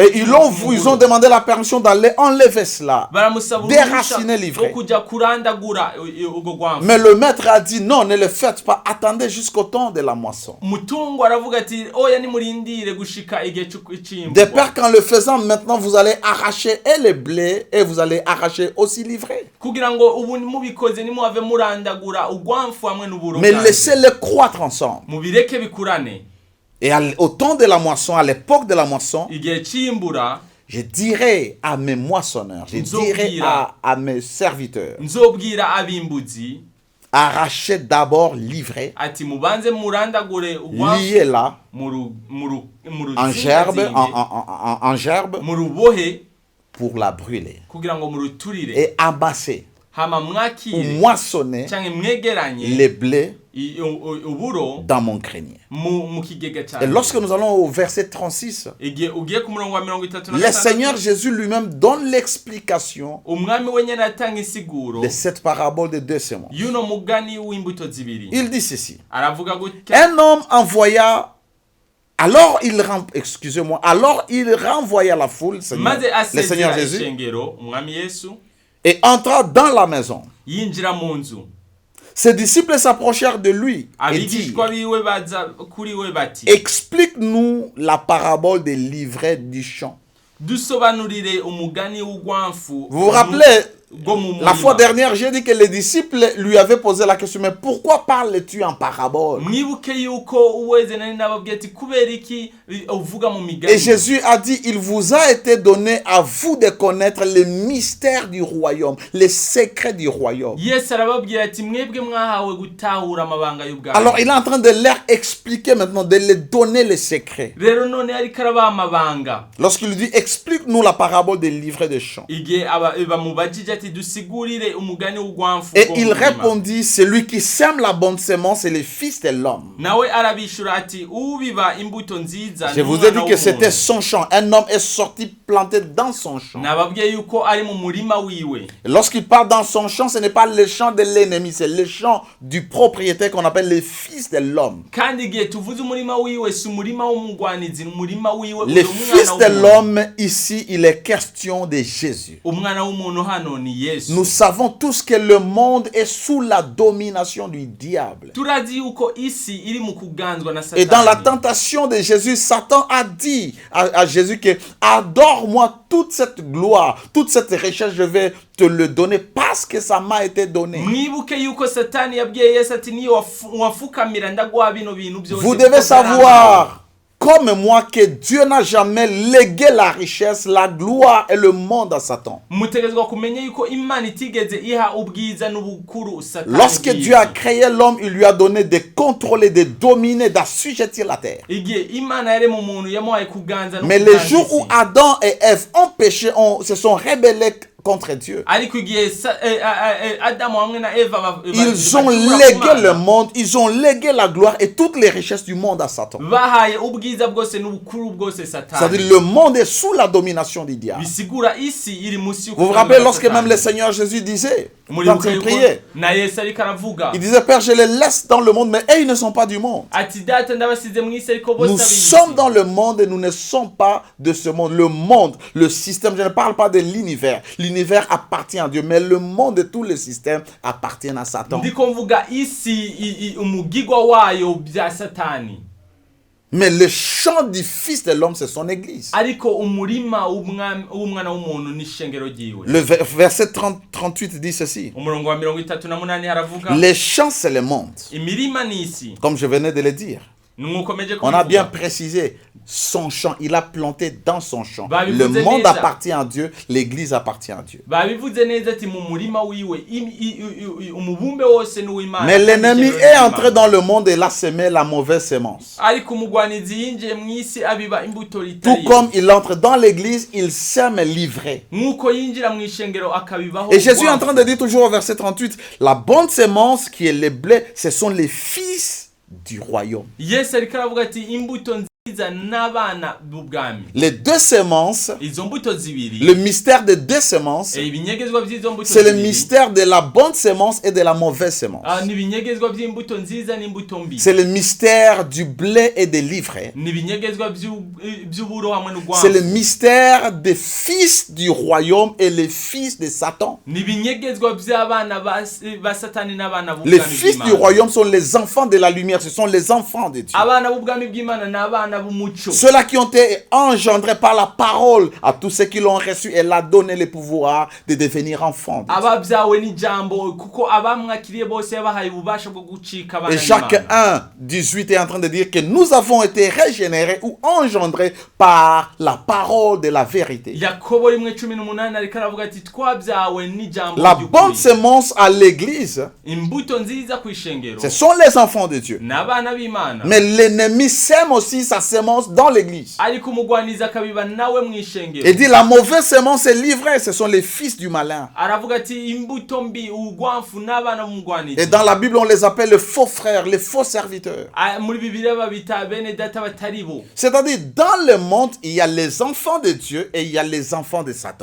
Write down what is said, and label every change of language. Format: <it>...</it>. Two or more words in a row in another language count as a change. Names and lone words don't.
<fr>Et ils ont demandé la permission d'aller enlever cela.</fr> <rn>baramusaba</rn> <fr>déraciner l'ivraie.</fr> <rn>wo kujya kurandagura ubwo gwamfu.</rn> <fr>Mais le maître a dit non, ne le faites pas, attendez jusqu'au temps de la moisson.</fr> <rn>Mutungo aravuga ati oya nimurindire gushika igihe</rn> <fr>De</fr> <rn>c'imbuto,</rn> <fr>peur qu'en le faisant maintenant vous allez arracher et le blé et vous allez arracher aussi l'ivraie.</fr> <rn>kugira ngo ubu mubikoze nimuhave murandagura ugwamfu hamwe n'uburo.</rn> <fr>Mais laissez-les croître ensemble.</fr> <rn>mubireke bikurane,</rn> <fr>Et au temps de la moisson, à l'époque de la moisson,</fr> <rn>igihe c'imbura</rn> <fr>je dirai à mes moissonneurs, je dirai à mes serviteurs,</fr> <rn>nzobwira abimbuzi</rn> <fr>arrachez d'abord l'ivraie,</fr> <rn>ati mubanze murandagure ugwamfu</rn> <fr>liez-la</fr> <rn>muru</rn> <fr>en gerbe, en gerbe</fr> <rn>murubohe</rn> <fr>pour la brûler.</fr> <rn>kugira ngo muruturire,</rn> <fr>Et amasser</fr> <rn>hama</rn> <fr>ou</fr> <rn>mwakire</rn> <fr>moissonner</fr> <rn>canke mwegeranye</rn> <fr>les blés</fr> <rn>uburo</rn> <fr>dans mon grenier.</fr> <rn>mu kigega</rn> <fr>Et</fr> <rn>cyane.</rn> <fr>lorsque nous allons au verset 36,</fr> <rn>Igihe ugiye ku murongo wa 36,</rn> <fr>le Seigneur Jésus lui-même donne l'explication</fr> <rn>umwami wenyene atanga isiguro</rn> <fr>de cette parabole de deux semences.</fr> <rn>yuno mugani w'imbuto zibiri.</rn> <fr>Il dit ceci.</fr> <rn>Aravuga gutya,</rn> <fr>Un homme envoya, alors il renvoya la foule,</fr> <rn>maze</rn> <fr>le Seigneur</fr> <rn>asezera</rn> <fr>Jésus,</fr> <rn>ishengero umwami Yesu</rn> <fr>et entra dans la maison.</fr> <rn>yinjira mu nzu.</rn> <fr>Ses disciples s'approchèrent de lui et</fr> <rn>Abigishwa</rn> <fr>dirent,</fr> <rn>biwe baza kuri we bati,</rn> <fr>explique-nous la parabole des livrets du champ.</fr> <rn>dusobanurire umugani w'ugwamfu.</rn> <fr>Vous vous rappelez, la fois dernière, j'ai dit que les disciples lui avaient posé la question, mais pourquoi parles-tu en parabole?</fr> <rn>mwibuke yuko uweze nari nababwiye ati kubera iki uvuga mu migani.</rn> <fr>Et Jésus a dit, il vous a été donné à vous de connaître les mystères du royaume, les secrets du royaume.</fr> <rn>Yesu arababwira ati mwebwe mwahawe gutahura amabanga y'ubwami.</rn> <fr>Alors il est en train de leur expliquer maintenant, de leur donner les secrets.</fr> <rn>Rero none ariko arabaha amabanga.</rn> <fr>Lorsqu'il dit, explique-nous la parabole des livrets de champ.</fr> <rn>Igihe bamubajije ati dusigurire umugani w'ugwamfu.</rn> <fr>Et il répondit, celui qui sème la bonne semence est le fils de l'homme.</fr> <rn>Nawe arabishura ati ubiba imbuto nziza.</rn> <fr>Je vous ai dit que c'était son champ. Un homme est sorti planté dans son champ.</fr> <rn>Nababwiye yuko ari mu murima wiwe.</rn> <fr>Lorsqu'il part dans son champ, ce n'est pas le champ de l'ennemi, c'est le champ du propriétaire qu'on appelle le fils de l'homme.</fr> <rn>Kandi igihe tuvuze umurima wiwe si umurima w'umugwanizi, umurima wiwe.</rn> <fr>Le fils de l'homme, ici, il est question de Jésus.</fr> <rn>Umwana w'umuntu hano ni ni yesu.</rn> <fr>Nous savons tous que le monde est sous la domination du diable.</fr> <rn>Turazi yuko isi iri mu kuganzwa na</rn> <fr>Et dans la</fr> <rn>satani.</rn> <fr>tentation de Jésus, Satan a dit à Jésus que adore-moi toute cette gloire, toute cette richesse, je vais te le donner parce que ça m'a été donné.</fr> <rn>Mwibuke yuko satani yabwiye Yesu ati niyo wafukamira ndaguha bino bintu byose.</rn> <fr>Vous devez savoir, comme moi, que Dieu n'a jamais légué la richesse, la gloire et le monde à Satan.</fr> <rn>Mutegezwa kumenya yuko Imana itigeze iha ubwiza n'ubukuru satani.</rn> <fr>Lorsque Dieu a créé l'homme, il lui a donné de contrôler, de dominer, d'assujettir la terre.</fr> <rn>Igihe Imana yari mu muntu yamuhaye kuganza no</rn> <fr>Mais le jour où Adam et Ève ont péché, se sont rebellés contre Dieu.</fr> <rn>ariko igihe Adamu hamwe na Eva</rn> <fr>Ils ont légué le monde, ils ont légué la gloire et toutes les richesses du monde à Satan.</fr> <rn>bahaye ubwiza bwose n'ubukuru bwose</rn> <fr>C'est-à-dire</fr> <rn>satani.</rn> <fr>le monde est sous la domination du diable.</fr> <rn>Bisigura isi iri musi</rn> <fr>Vous vous rappelez lorsque même le Seigneur Jésus disait, quand il priait,</fr> <rn>na Yesu ariko aravuga</rn> <fr>il disait, Père, je les laisse dans le monde, mais eux, ils ne sont pas du monde.</fr> <rn>ati data ndabasize mu isi ariko bose</rn> <fr>Nous</fr> <rn>ab'isi.</rn> <fr>sommes dans le monde et nous ne sommes pas de ce monde. Le monde, le système, je ne parle pas de l'univers. L'univers appartient à Dieu, mais le monde et tous les systèmes appartiennent à Satan.</fr> <rn>ndiko mvuga isi umugigwa wayo bya satani.</rn> <fr>Mais le champ du Fils de l'homme, c'est son église.</fr> <rn>ariko umurima w'umwana w'umuntu ni ishengero ryiwe.</rn> <fr>Le verset 38 dit ceci.</fr> <rn>Umurongo wa 38 haravuga</rn> <fr>Les champs, c'est le monde.</fr> <rn>imirima ni isi.</rn> <fr>Comme je venais de le dire.</fr> <rn>Numukomeje</rn> <fr>On a bien</fr> <rn>kubivuga.</rn> <fr>précisé son champ. Il a planté dans son champ. Bah, Le vous monde aimez ça. appartient à Dieu. L'église appartient à Dieu.</fr> <rn>babivuze neza ati mu murima wiwe umubumbe wose ni uw'Imana.</rn> <fr>Mais l'ennemi est entré dans le monde et l'a semé la mauvaise sémence.</fr> <rn>ariko umugwanizi yinjiye mu isi abiba imbuto</rn> <fr>Tout</fr> <rn>ritari.</rn> <fr>comme il entre dans l'église, il sème l'ivraie.</fr> <rn>Nk'uko yinjira mu ishengero akabibaho.</rn> <fr>Et Jésus est en train de dire toujours au verset 38, la bonne sémence qui est le blé, ce sont les fils du royaume.</fr> <rn>Yesu ariko aravuga ati imbuto nziza n'abana b'ubwami.</rn> <fr>Les deux sémences,</fr> <rn>Izo mbuto zibiri.</rn> <fr>le mystère des deux sémences,</fr> <rn>ibinyegezwa by'izo mbuto</rn> <fr>c'est le</fr> <rn>zibiri.</rn> <fr>mystère de la bonne sémence et de la mauvaise sémence.</fr> <rn>Ni ibinyegezwa by'imbuto nziza n'imbuto mbi.</rn> <fr>C'est le mystère du blé et de l'ivraie.</fr> <rn>Ni ibinyegezwa by'uburo hamwe n'ugwanfu.</rn> <fr>C'est le mystère des fils du royaume et les fils de Satan.</fr> <rn>Ni ibinyegezwa by'abana ba Satani n'abana b'ubwami</rn> <fr>Les fils du</fr> <rn>bw'Imana.</rn> <fr>royaume sont les enfants de la lumière, ce sont les enfants de Dieu.</fr> <rn>Abana b'ubwami bw'Imana n'abana b'umuco.</rn> <fr>Ceux-là qui ont été engendrés par la parole à tous ceux qui l'ont reçu, elle a donné le pouvoir de devenir enfants de Dieu.</fr> <rn>Ababyawe n'ijambo kuko abamwakiriye bose yabahaye ububasha bwo gucika abana</rn> <fr>Et Jacques</fr> <rn>b'Imana.</rn> <fr>1:18 est en train de dire que nous avons été régénérés ou engendrés par la parole de la vérité.</fr> <rn>Yakobo 1:18 ariko aravuga ati twabyawe n'ijambo</rn> <fr>La bonne sémence à l'église,</fr> <rn>imbuto nziza ku ishengero</rn> <fr>ce sont les enfants de Dieu.</fr> <rn>n'abana b'Imana.</rn> <fr>Mais l'ennemi sème aussi sa sémence dans l'église.</fr> <rn>ariko umugwaniza akabiba nawe mu ishengero.</rn> <fr>Il dit la mauvaise sémence est livrée, ce sont les fils du malin.</fr> <rn>aravuga ati imbuto mbi ugwanfu n'abana b'umugwaniza.</rn> <fr>Et dans la Bible, on les appelle les faux frères, les faux serviteurs.</fr> <rn>muri Bibiliya babita bene data batari bo.</rn> <fr>C'est-à-dire, dans le monde, il y a les enfants de Dieu et il y a les enfants de Satan.</fr>